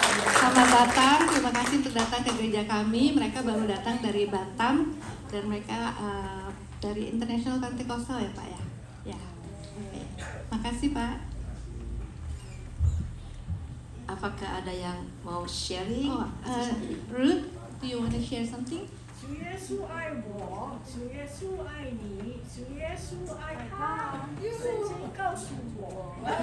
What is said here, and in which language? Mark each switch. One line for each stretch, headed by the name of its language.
Indonesian: Selamat datang. untuk datang ke gereja kami. Mereka baru datang dari Batam dan mereka dari International Pentecostal ya Pak ya. Ya, oke. Makasih Pak. Apakah ada yang mau sharing?
English: Oh, Ruth, do you want to share something?
Chinese: 主耶稣爱我，主耶稣爱你，主耶稣爱他，圣经告诉我。